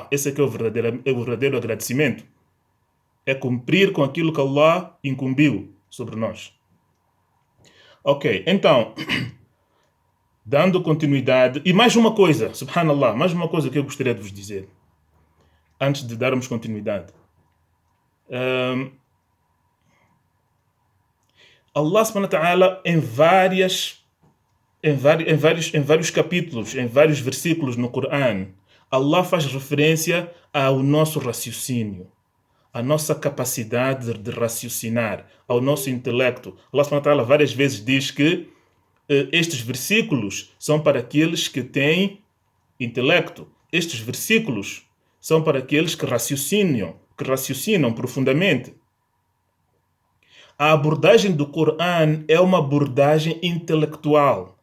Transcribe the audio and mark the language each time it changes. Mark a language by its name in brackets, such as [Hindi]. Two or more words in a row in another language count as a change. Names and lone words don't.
[Portuguese] Esse é que é o verdadeiro agradecimento. É cumprir com aquilo que Allah incumbiu sobre nós. Ok, então, dando continuidade, e mais uma coisa, subhanallah, mais uma coisa que eu gostaria de vos dizer, antes de darmos continuidade. [Arabic] الله سبحانه وتعالى [Portuguese] em vários capítulos, em vários versículos no Corão, Allah faz referência ao nosso raciocínio, à nossa capacidade de raciocinar, ao nosso intelecto. [Arabic] الله سبحانه وتعالى [Portuguese] várias vezes diz que estes versículos são para aqueles que têm intelecto. Estes versículos são para aqueles que raciocinam profundamente. A abordagem do Corão é uma abordagem intelectual.